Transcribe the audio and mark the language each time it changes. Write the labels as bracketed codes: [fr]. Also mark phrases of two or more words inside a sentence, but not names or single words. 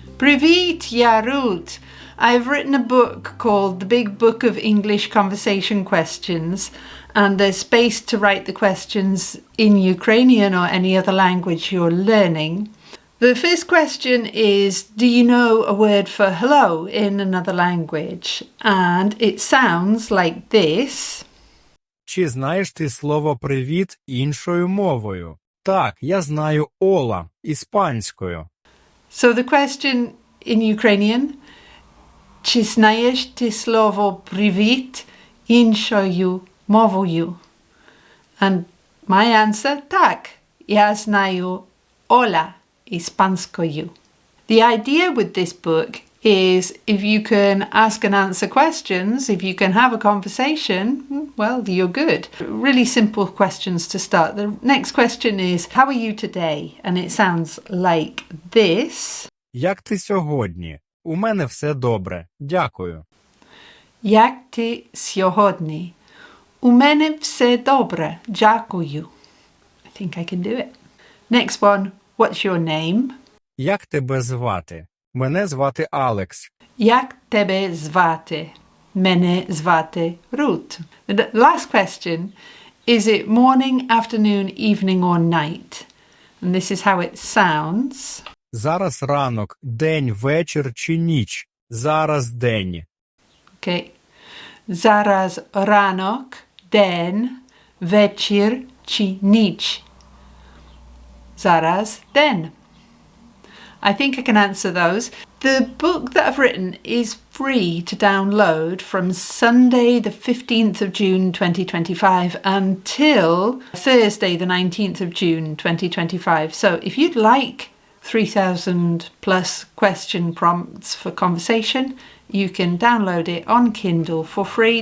[uk] Привіт, я Ruth. [en] I've written a book called The Big Book of English Conversation Questions, and there's space to write the questions in Ukrainian or any other language you're learning. The first question is, do you know a word for hello in another language? And it sounds like this. [uk] Чи знаєш ти слово «привіт» іншою мовою? Так, я знаю «ола» іспанською. [en] So the question in Ukrainian, [uk] чи знаєш ти слово привіт іншою мовою? [en] And my answer, [uk] так, я знаю «ола» іспанською. [en] The idea with this book is if you can ask and answer questions, if you can have a conversation, well, you're good. Really simple questions to start. The next question is, how are you today? And it sounds like this. [uk] Як ти сьогодні? У мене все добре. Дякую. Як ти сьогодні? У мене все добре. Дякую. [en] I think I can do it. Next one, what's your name? [uk] Як тебе звати? Мене звати Алекс. Як тебе звати? Мене звати Ruth. [en] The last question, is it morning, afternoon, evening or night? And this is how it sounds. [uk] Зараз ранок, день, вечір чи ніч? Зараз день. [en] Okay. [uk] Зараз ранок, день, вечір чи ніч? Зараз день. [en] I think I can answer those. The book that I've written is free to download from Sunday the 15th of June 2025 until Thursday the 19th of June 2025. So if you'd like 3,000 plus question prompts for conversation, you can download it on Kindle for free.